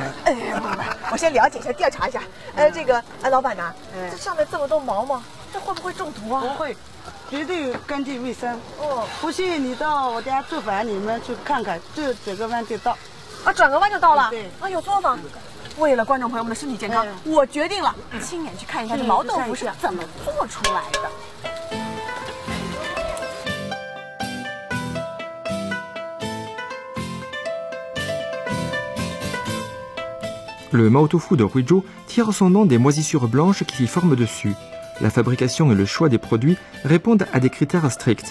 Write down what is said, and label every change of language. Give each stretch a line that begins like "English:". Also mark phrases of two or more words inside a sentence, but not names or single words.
Chinese: 不，我先了解一下，调查一下。这个老板呐，这上面这么多毛毛，这会不会中毒啊？不会，绝对干净卫生。不信你到我家做饭，你们去看看，就转个弯就到。啊，转个弯就到了。对。啊，有作坊。为了观众朋友们的身体健康，我决定了亲眼去看一看这毛豆腐是怎么做出来的。
French: Le mao tofu de Huizhou tire son nom des moisissures blanches qui s'y forment dessus. La fabrication et le choix des produits répondent à des critères stricts.